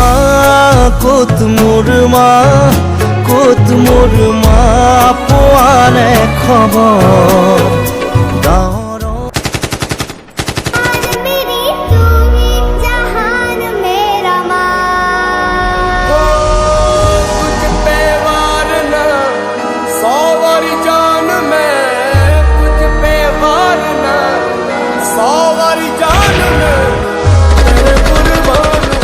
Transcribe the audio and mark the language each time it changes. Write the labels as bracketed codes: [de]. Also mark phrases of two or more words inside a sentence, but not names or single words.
[as] ক'ত মোৰ মা ক'ত মোৰ মা পোৱা নাই খবৰ গাঁৱৰ [hi] मेरी तू ही जहान मेरा माँ तुझ पे वारना 100 बार जान मैं तुझ पे वारना 100 बार जान मैं तेरे कुर्बान